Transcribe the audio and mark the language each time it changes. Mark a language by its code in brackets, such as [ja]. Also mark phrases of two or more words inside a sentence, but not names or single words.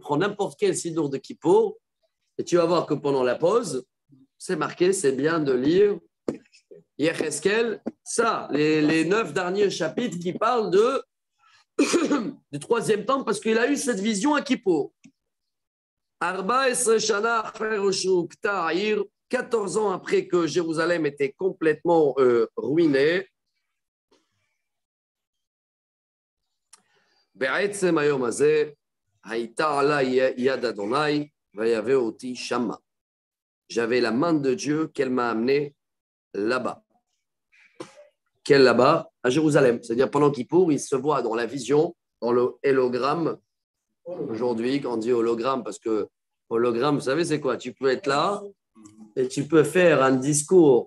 [fr] Prends n'importe quel sidour de Kippour et tu vas voir que pendant la pause, c'est marqué, c'est bien de lire Yecheskel, ça, les 9 derniers chapitres qui parlent du troisième temple, parce qu'il a eu cette vision à Kippour. [he] ארבע עשרה שנה אחר הוכתה העיר, [fr] 14 ans après que Jérusalem était complètement ruinée. [he] בעצם היום הזה, היתה עלי יד ה', ויבא אתי שמה. [fr] J'avais la main de Dieu qu'elle m'a amené là-bas. Quelle là-bas? À Jérusalem. C'est-à-dire pendant Kippour, il se voit dans la vision, dans le hologramme. Aujourd'hui, quand on dit hologramme, parce que hologramme, vous savez, c'est quoi? Tu peux être là et tu peux faire un discours.